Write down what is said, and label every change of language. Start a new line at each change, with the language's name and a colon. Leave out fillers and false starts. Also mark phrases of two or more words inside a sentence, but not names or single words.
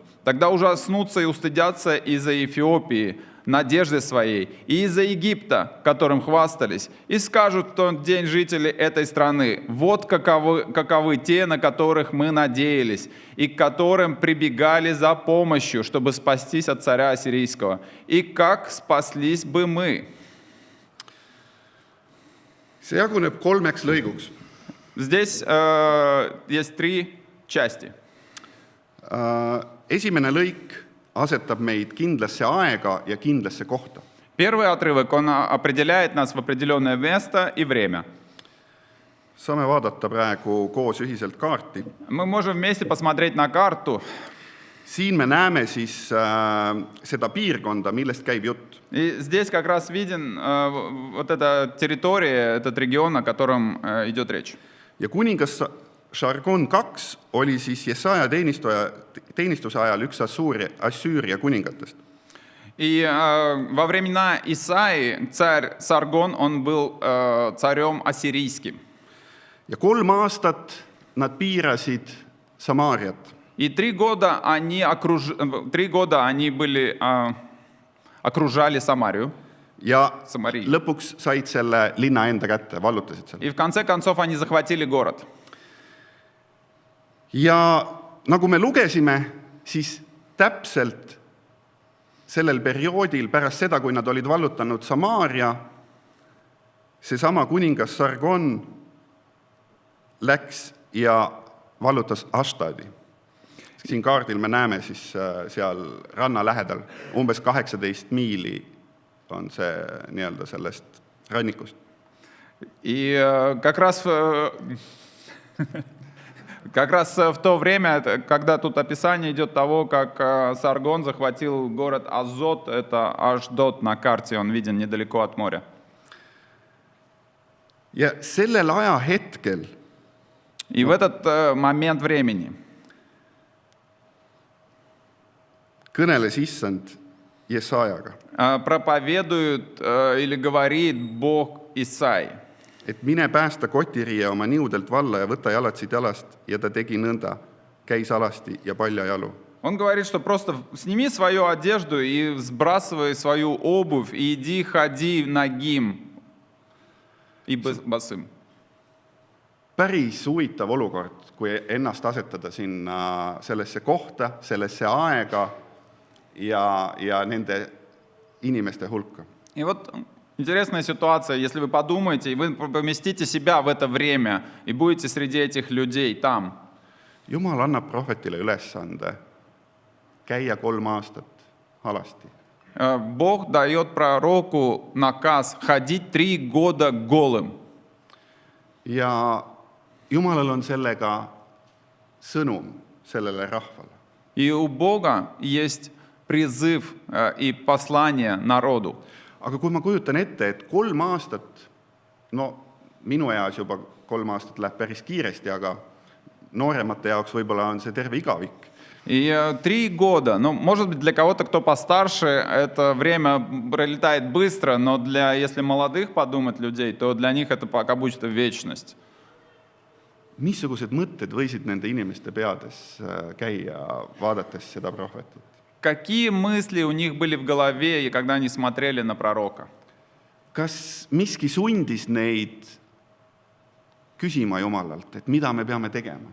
Russian: Тогда ужаснутся и устыдятся из-за Эфиопии, надежды своей, и из-за Египта, которым хвастались, и скажут в тот день жители этой страны: вот каковы те, на которых мы надеялись, и к которым прибегали за помощью, чтобы спастись от царя ассирийского. И как спаслись бы мы?
Estonian: see jaguneb 3 lõiguks.
Russian: Здесь есть 3 части.
Estonian: Esimene lõik asetab meid kindlasse aega ja kindlasse kohta.
Russian: Первый отрывок, он определяет нас в определенное место и время.
Estonian: Saame vaadata praegu koos ühiselt kaarti.
Russian: Мы можем вместе посмотреть на карту.
Estonian: Siin me näeme siis seda piirkonda, millest käib jutt.
Russian: И здесь как раз виден вот эта территория, этот регион, о котором идет речь.
Estonian: Ja kuningas Sargon II oli siis Jesaja teenistuse ajal üks Assüüria kuningatest.
Russian: И во времена Исаии царь Саргон, он был царем ассирийским.
Estonian: Ja 3 aastat nad piirasid Samaariat.
Russian: И 3 года они окружали Самарию.
Estonian: Ja Samarii. lõpuks said selle linna enda kätte, vallutasid selle.
Russian: И в конце концов они захватили город.
Estonian: Ja nagu me lugesime, siis täpselt sellel perioodil pärast seda, kui nad olid vallutanud Samaaria, seesama kuningas Sargon läks ja vallutas Ashtadi. Siin kaardil me näeme siis seal ranna lähedal, umbes 18 miili on see nii-öelda sellest rannikust.
Russian: И как раз в то время, когда тут описание идет того, как Саргон захватил город Азот, это Ашдод на карте, он виден недалеко от моря.
Estonian: Ja sellel ajahetkel
Russian: И в этот момент времени
Estonian: kõneles issand Jesajaga,
Russian: проповедует или говорит Бог Исаии.
Estonian: et mine päästa kotiriie oma niudelt valla ja võta jalatsid jalast, ja ta tegi nõnda, käis alasti ja paljajalu.
Russian: Он говорит, что просто сними свою одежду и сбрасывай свою обувь, и иди, ходи нагим и босым.
Estonian: Päris huvitav olukord, kui ennast asetada sinna sellesse kohta, sellesse aega ja nende inimeste hulka.
Russian: И вот интересная ситуация, если вы подумаете, и вы поместите себя в это время, и будете среди этих людей там.
Estonian: Jumal annab prohvetile ülesande käia 3 aastat alasti.
Russian: Бог дает пророку наказ ходить 3 года голым.
Estonian: Ja Jumalal on sellega sõnum sellele rahvale.
Russian: И у Бога есть призыв и послание народу.
Estonian: Aga kui ma kujutan ette, et 3 aastat, no minu eas juba 3 aastat läheb päris kiiresti, aga nooremate jaoks võib-olla on see terve igavik.
Russian: И 3 года, ну, может быть, для кого-то, кто постарше, это время пролетает быстро, но если молодых подумать людей, то для них это пока будет вечность.
Estonian: Missugused mõtted võisid nende inimeste peades käia, vaadates seda prohvetit?
Russian: Какие мысли у них были в голове, когда они смотрели на пророка?
Estonian: Kas miski sundis neid küsima Jumalalt, et mida me peame tegema?